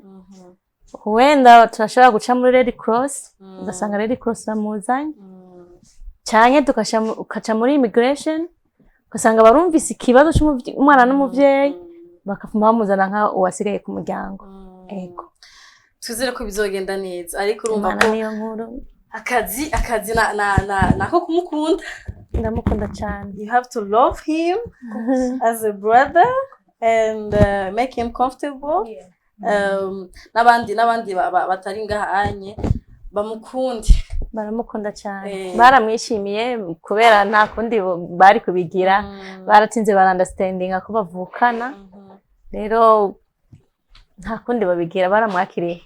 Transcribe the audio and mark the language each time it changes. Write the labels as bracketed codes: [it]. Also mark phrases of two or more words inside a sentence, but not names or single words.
[rn] Wenda turashobora guca muri Red Cross ugasanga Red Cross amuzanye cyane tukaca muri immigration ugasanga barumvise ikibazo cy'umwana n'umuvyeyi bakafuma bamuzana nka uwasigaye ku muryango. Twizere ko bizogenda neza ariko urumva ko niyo nkuru akazi nako kumukunda. Ndamukunda cyane. [en] You have to love him as a brother and make him comfortable. [rn] Nabandi batari ngaha anye bamukunde. Baramukunda cyane. Baramwishimiye kubera nta kundi bari kubigira. Baratinze barandastandinga ko bavukana. Rero nta kundi babigira baramwakiriye.